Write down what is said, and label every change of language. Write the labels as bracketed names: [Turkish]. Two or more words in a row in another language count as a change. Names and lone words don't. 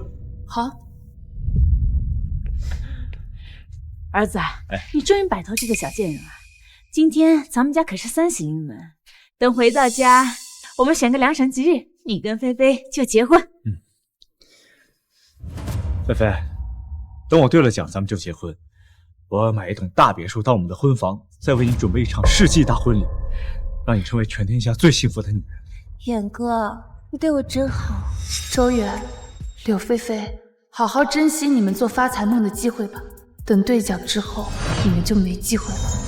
[Chinese] 好，儿子，你终于摆脱这个小贱人了。今天咱们家可是3喜临门，等回到家，我们选个良辰吉日，你跟菲菲就結婚。菲菲，等我兑了奖，咱们就結婚。我要買一棟大別墅當我們的婚房，再為你準備一場世紀大婚禮，讓你成為全天下最幸福的女人。遠哥，你對我真好。周遠、柳菲菲，好好珍惜你們做發財夢的機會吧。等兌獎之後，你們就沒機會了。